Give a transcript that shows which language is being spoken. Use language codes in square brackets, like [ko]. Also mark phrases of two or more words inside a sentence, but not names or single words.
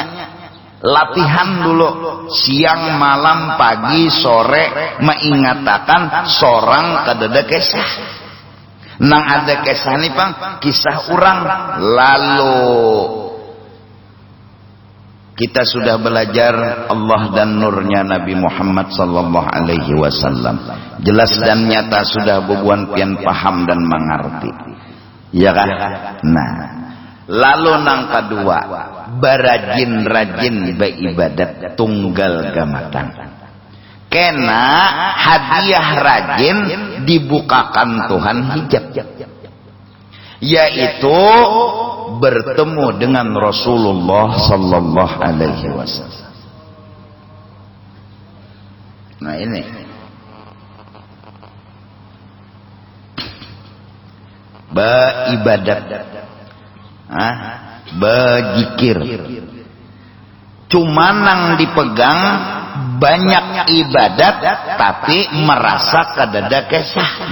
[bjn] Latihan dulu siang, malam, pagi, sore mengatakan seorang kadada kisah. Nang ada kisah nih bang, kisah orang. Lalu kita sudah belajar Allah dan nurnya Nabi Muhammad sallallahu alaihi wasallam. Jelas dan nyata sudah bubuan pian paham dan mengerti. Ya kan? Nah, lalu nang kedua, berajin-rajin beribadat tunggal gamatan. Kena hadiah rajin dibukakan Tuhan hijab, yaitu bertemu dengan Rasulullah sallallahu alaihi wasallam. Nah ini beribadat, berzikir, cuma nang dipegang banyak ibadat tapi merasa kadada kisah.